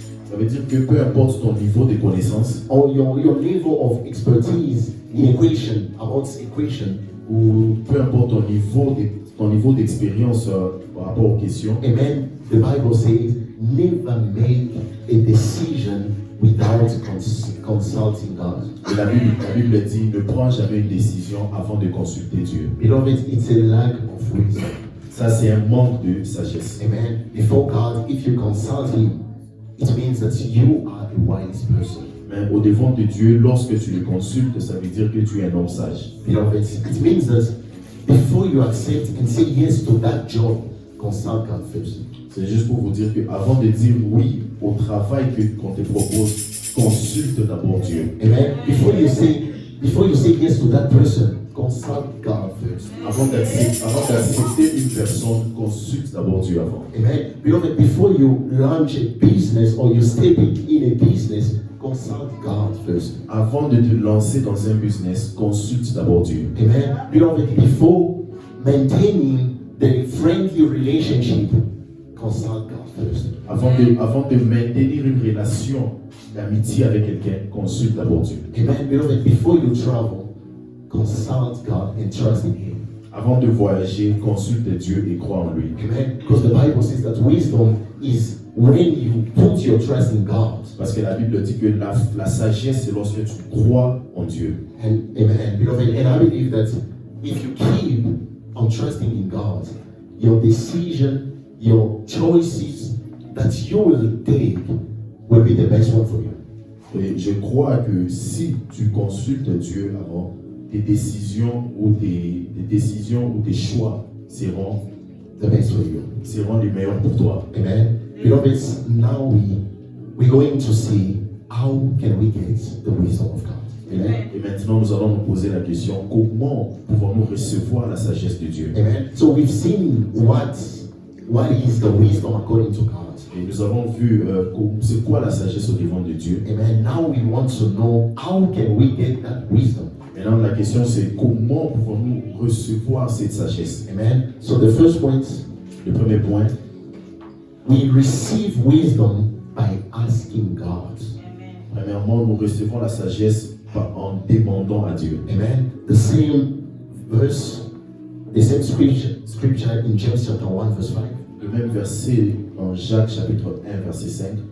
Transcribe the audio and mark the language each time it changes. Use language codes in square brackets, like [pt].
[fr] Ça veut dire que peu importe ton niveau de connaissance [en] or your level of expertise in about equation, [fr] ou peu importe ton niveau d'expérience par rapport aux questions, [en] amen, the Bible says never make a decision without consulting God. [fr] et la Bible dit ne prends jamais une décision avant de consulter Dieu. [en] Beloved, it's a lack of wisdom. [fr] Ça, c'est un manque de sagesse. [en] Amen. Before God, if you consult him, it means that you are a wise person. [fr] Mais au devant de Dieu, lorsque tu le consultes, ça veut dire que tu es un homme sage. [en] Beloved, it means that before you accept and say yes to that job, consult God first. [fr] C'est juste pour vous dire qu'avant de dire oui au travail qu'on te propose, consulte d'abord Dieu. [en] Amen. Before you say yes to that person, consult God first. [fr] Avant d'accepter une personne, consulte d'abord Dieu avant. [en] Amen. Beloved, before you launch a business or you step in a business, consult God first. [fr] Avant de te lancer dans un business, consulte d'abord Dieu. [en] Amen. Beloved, before maintaining the friendly relationship, consult God first. [fr] Avant de maintenir une relation d'amitié avec quelqu'un, consulte d'abord Dieu. [en] Amen. Beloved, before you travel, consult God and trust in him. [fr] Avant de voyager, consulte Dieu et crois en lui. [en] Amen. Because the Bible says that wisdom is when you put your trust in God. [fr] Parce que la Bible dit que la sagesse, c'est lorsque tu crois en Dieu. [en] And amen, beloved, and I believe that if you keep on trusting in God, your decision, your choices that you will take will be the best one for you. [fr] Et je crois que si tu consultes Dieu avant, tes décisions ou tes choix seront [en] The best for you. [fr] les meilleurs pour toi. [en] Amen. Beloved, now we're going to see how can we get the wisdom of God. Amen. [fr] Et maintenant, nous allons nous poser la question, comment pouvons-nous recevoir la sagesse de Dieu? [en] Amen. So we've seen what is the wisdom according to God. [fr] Et nous avons vu c'est quoi la sagesse au devant de Dieu. [en] Amen. Now we want to know how can we get that wisdom. [fr] Maintenant, la question c'est comment pouvons-nous recevoir cette sagesse? [en] Amen. So the first point, [fr] Le premier point, [en] we receive wisdom by asking God. [fr] premièrement, nous recevons la sagesse en demandant à Dieu. [en] Amen. The same verse, the same scripture in James chapter 1 verse 5. [fr] Le même verset en Jacques chapitre 1 verset 5.